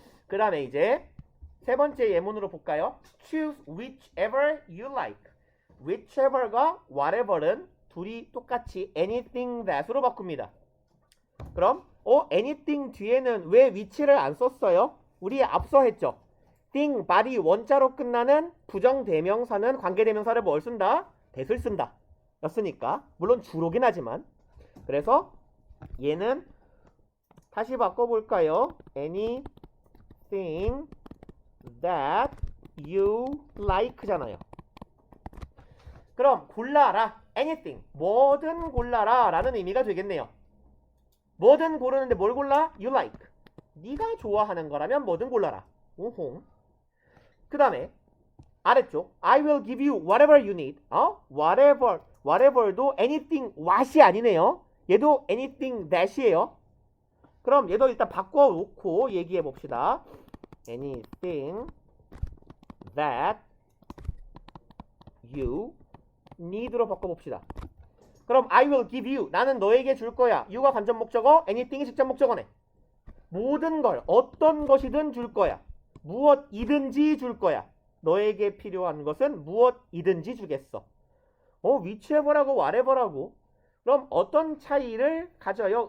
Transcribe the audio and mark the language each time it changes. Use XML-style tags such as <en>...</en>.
<ko>그 다음에 이제 세 번째 예문으로 볼까요?</ko> <en>Choose whichever you like.</en> <ko>whichever가 whatever는 둘이 똑같이 anything that으로 바꿉니다. 그럼 anything 뒤에는 왜 which를 안 썼어요? 우리 앞서 했죠. thing, body 원자로 끝나는 부정대명사는 관계대명사를 뭘 쓴다? that을 쓴다. 였으니까 물론 주로긴 하지만 그래서 얘는 다시 바꿔볼까요?</ko> <en>anything that you like잖아요.</en> <ko>그럼 골라라. anything. 뭐든 골라라 라는 의미가 되겠네요. 뭐든 고르는데 뭘 골라?</ko> <en>you like.</en> <ko>네가 좋아하는 거라면 뭐든 골라라. 오홍. 그 다음에 아래쪽</ko> <en>I will give you whatever you need.</en> <ko>whatever도 anything what이 아니네요. 얘도 anything that이에요. 그럼 얘도 일단 바꿔놓고 얘기해 봅시다.</ko> <en>anything that you need로 바꿔봅시다.</en> <ko>그럼</ko> <en>I will give you.</en> <ko>나는 너에게 줄 거야. you가 간접 목적어, anything이 직접 목적어네. 모든 걸, 어떤 것이든 줄 거야. 무엇이든지 줄 거야. 너에게 필요한 것은 무엇이든지 주겠어. whichever라고 whatever라고. 그럼 어떤 차이를 가져요?</ko>